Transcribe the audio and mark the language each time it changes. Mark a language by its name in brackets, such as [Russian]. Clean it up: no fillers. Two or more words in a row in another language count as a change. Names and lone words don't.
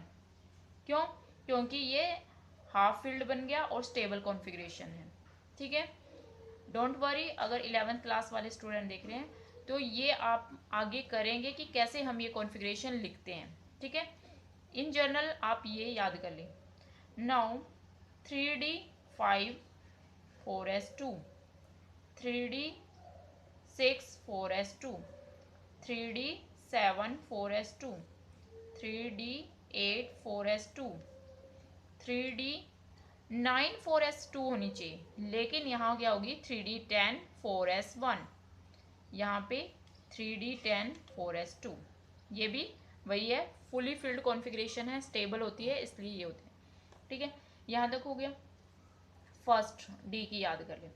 [Hindi] क्यों, क्योंकि ये [English] half field [Hindi] बन गया और [English] stable configuration [Hindi] है, ठीक है। [English] don't worry, [Hindi] अगर 11th क्लास वाले स्टूडेंट देख रहे हैं तो ये आप आगे करेंगे कि कैसे हम ये कॉन्फ़िगरेशन लिखते हैं, ठीक है। [English] in general [Hindi] आप ये याद कर लें। नाउ 3d5 4s2, 3d6 4s2, 3d7 4s2, 3d8 4s2, 3d9 4s2 होनी चाहिए, लेकिन यहाँ क्या होगी 3d10 4s1, यहाँ पे 3d10 4s2। ये भी वही है, [English] fully filled configuration [Hindi] है, स्टेबल होती है, इसलिए ये होते हैं, ठीक है। यहाँ तक हो गया। [English] first d [Hindi] की याद कर लें।